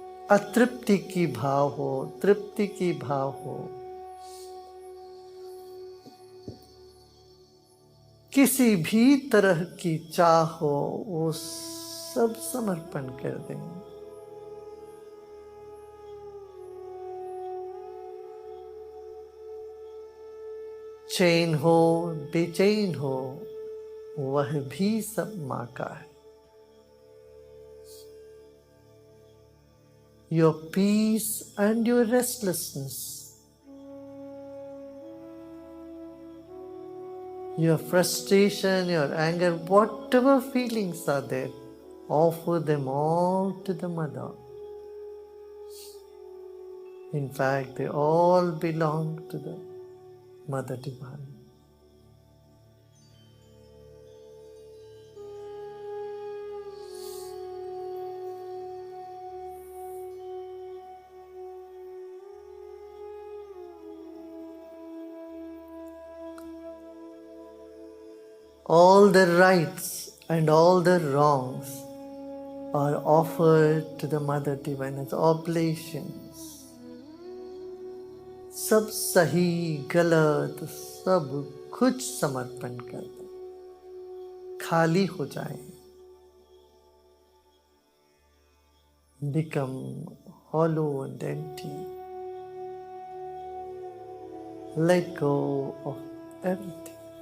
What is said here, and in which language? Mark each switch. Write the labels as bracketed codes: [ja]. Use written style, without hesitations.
[hi] अतृप्ति की भाव हो, तृप्ति की भाव हो, किसी भी तरह की चाह हो, वो सब समर्पण कर दें। चैन हो, बेचैन हो, वह भी सब माँ का है। [en] Your peace and your restlessness, your frustration, your anger, whatever feelings are there, offer them all to the Mother. In fact, they all belong to the Mother Divine. All the rights and all the wrongs are offered to the Mother Divine as oblations. [hi] सब सही गलत सब कुछ समर्पण कर दो, खाली हो जाए। [en] Become hollow and empty. Let go of everything.